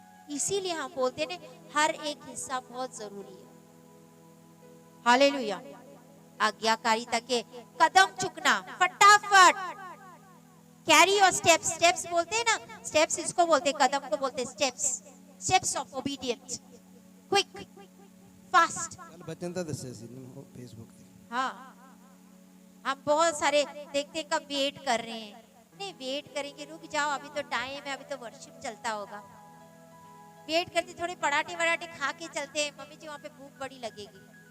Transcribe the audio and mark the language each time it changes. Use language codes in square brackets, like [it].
[hi] इसीलिए हम बोलते हैं हर एक हिस्सा बहुत जरूरी है। हालेलुया। आज्ञाकारिता के कदम चुकना, फटाफट [en] Carry your steps. [hi] स्टेप्स बोलते हैं ना, स्टेप्स इसको बोलते हैं, कदम को बोलते हैं steps. [en] Steps of obedience, quick, fast. [pa] कल बचन ਤਾਂ ਦੱਸਿਆ ਸੀ ਨਾ फेसबुक ਤੇ। [hi] हाँ, हम बहुत सारे देखते हैं कब वेट कर रहे हैं। नहीं, वेट करेंगे, रुक जाओ, अभी तो टाइम है, अभी तो वर्शिप चलता होगा। वेट करते, थोड़े पराठे वराठे खा के चलते हैं, मम्मी जी वहां पे भूख बड़ी लगेगी।